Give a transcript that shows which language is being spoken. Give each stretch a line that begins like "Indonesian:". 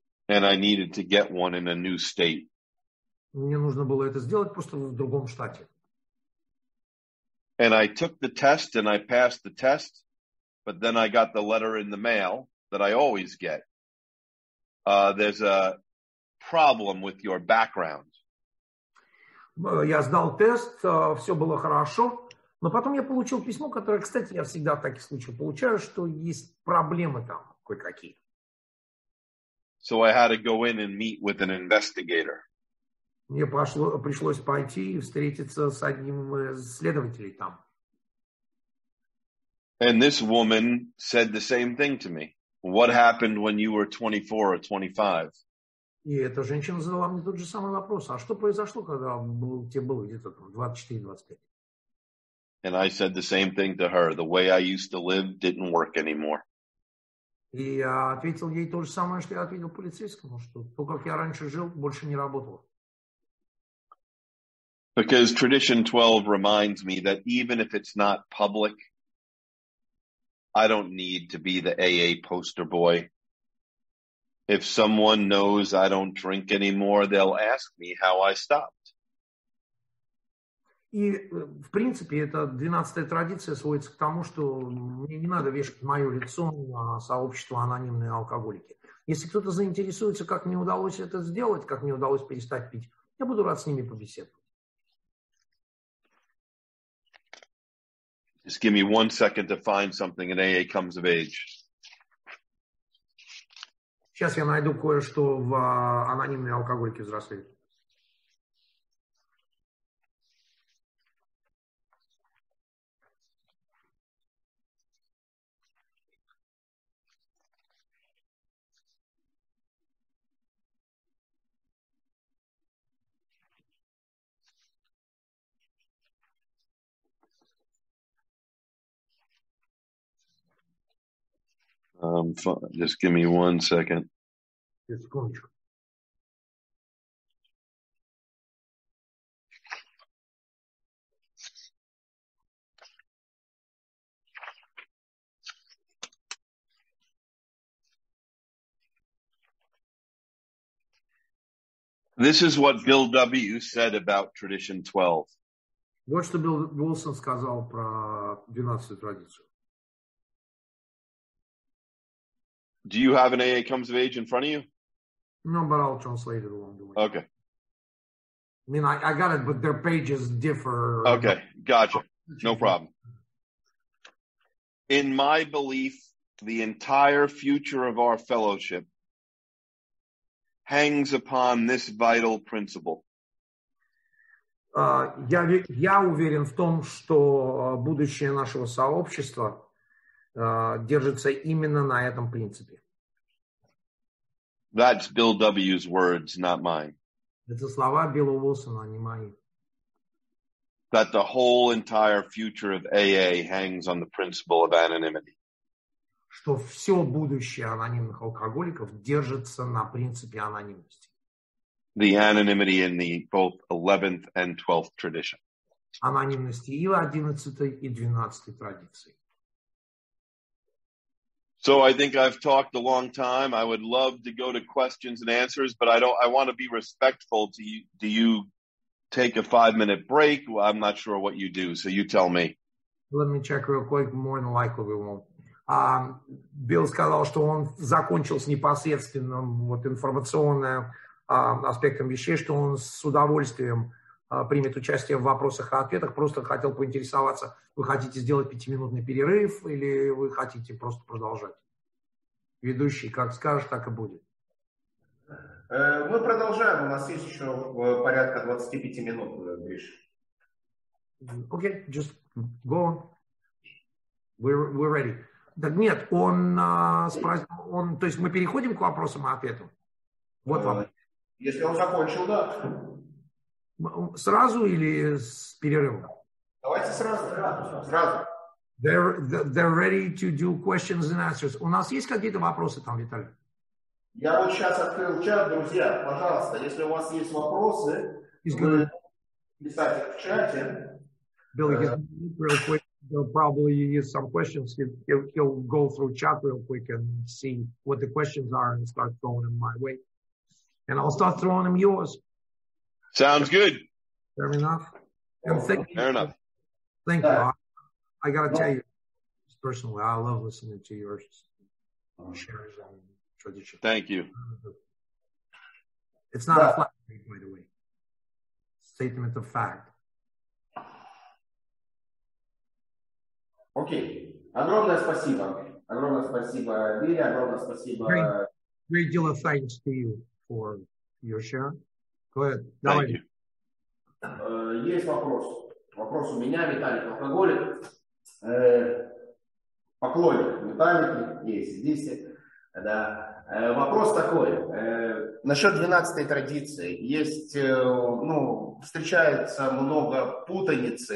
English: And I needed to get one in a new state.
Russian: Мне нужно было это сделать просто в другом штате.
English: And I took the test and I passed the test, but then I got the letter in the mail that I always get. There's a problem with your background.
Russian: Я сдал тест, все было хорошо, но потом я получил письмо, которое, кстати, я всегда в таких случаях получаю, что есть проблемы там кое-какие.
English: So I had to go in and meet with an investigator.
Russian: Мне пришлось пойти и встретиться с одним из следователей там.
English: And this woman said the same thing to me. What happened when you were 24 or 25?
Russian: И эта женщина задала мне тот же самый вопрос. А что произошло, когда тебе было где-то 24-25?
English: And I said the same thing to her. The way I used to live didn't work anymore.
Russian: И я ответил ей то же самое, что я ответил полицейскому, что то, как я раньше жил, больше не работало.
English: Because Tradition 12 reminds me that even if it's not public, I don't need to be the AA poster boy. If someone knows I don't drink anymore, they'll ask me how I stopped.
Russian: И, в принципе, эта 12-я традиция сводится к тому, что мне не надо вешать мое лицо на сообщество анонимные алкоголики. Если кто-то заинтересуется, как мне удалось это сделать, как мне удалось перестать пить, я буду рад с ними побеседовать.
English: Just give me 1 second to find something in AA Comes of Age.
Russian: Сейчас я найду кое-что в анонимные алкоголики взрослеют.
English: Just give me 1 second.
Russian: Секундочку.
English: This is what Bill W. said about tradition 12.
Russian: Вот что Билл Уилсон сказал про 12-ю традицию.
English: Do you have an AA Comes of Age in front of you? No, but I'll translate it along the way. Okay. I mean, I got it, but their pages differ. Okay, gotcha. No problem. In my belief, the entire future of our fellowship hangs upon this vital principle.
Russian: Я уверен в том, что будущее нашего сообщества держится именно на этом принципе.
English: That's Bill W.'s words, not mine.
Russian: Это слова Билла Уилсона, а не мои.
English: That the whole entire future of AA hangs on the principle of anonymity.
Russian: Что все будущее анонимных алкоголиков держится на принципе анонимности.
English: The anonymity in the both 11th and 12th tradition.
Russian: Анонимности и в 11-й, и 12-й традиции.
English: So I think I've talked a long time. I would love to go to questions and answers, but I want to be respectful to you. Do you take a 5-minute break? Well, I'm not sure what you do, so you tell me. Let me check real quick. More than likely we won't.
Russian: Билл сказал, что он закончил с непосредственным информационным аспектом вещей, что он с удовольствием примет участие в вопросах и ответах. Просто хотел поинтересоваться, вы хотите сделать 5-минутный перерыв или вы хотите просто продолжать? Ведущий, как скажешь, так и будет. Мы продолжаем. У нас есть еще порядка 25 минут, Гриш.
English: Okay, just go on. We're ready.
Russian: Так нет, он спросил, то есть мы переходим к вопросам и ответам? Вот вопрос. Если он закончил, да. Сразу или с перерывом? Давайте сразу.
English: They're ready to do questions and answers.
Russian: У нас есть какие-то вопросы там, Виталий? Я вот сейчас открыл чат, друзья. Пожалуйста, если у вас есть вопросы, вы писать их в чате.
English: Bill, real quick. There'll probably is some questions. He'll go through chat real quick and see what the questions are and start throwing them my way. And I'll start throwing them yours. Sounds good. Fair enough. And Fair enough. Thank you. I got to tell you, personally, I love listening to your shares and tradition. Thank you. It's not a flattery, by the way. Statement of fact.
Russian: Окей. Огромное спасибо. Огромное спасибо, Билли. Огромное спасибо.
English: Great deal of thanks to you for your share. Go ahead. Thank you.
Russian: Есть вопрос. Вопрос у меня, Виталик, алкоголик. Поклонник Виталик есть здесь. Да. Вопрос такой. Насчет 12-й традиции. Есть, встречается много путаницы.